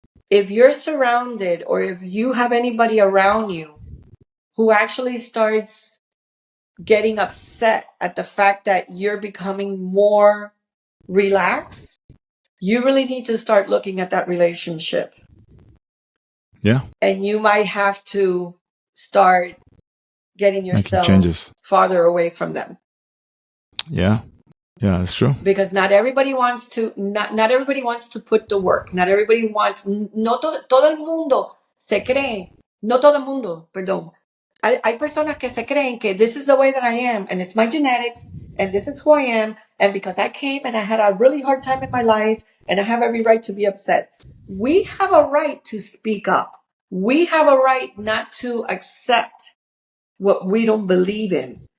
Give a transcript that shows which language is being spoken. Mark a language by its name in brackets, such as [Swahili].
[English] if you're surrounded or if you have anybody around you who actually starts getting upset at the fact that you're becoming more relaxed, you really need to start looking at that relationship. Yeah. And you might have to start getting Making yourself changes. farther away from them. Yeah. Yeah, that's true. Because not everybody wants to put the work. Not everybody wants, [Spanish] no todo el mundo se cree, no todo el mundo, perdón. Hay personas que se creen que [English] this is the way that I am, and it's my genetics, and this is who I am, and because I came and I had a really hard time in my life, and I have every right to be upset. We have a right to speak up. We have a right not to accept what we don't believe in.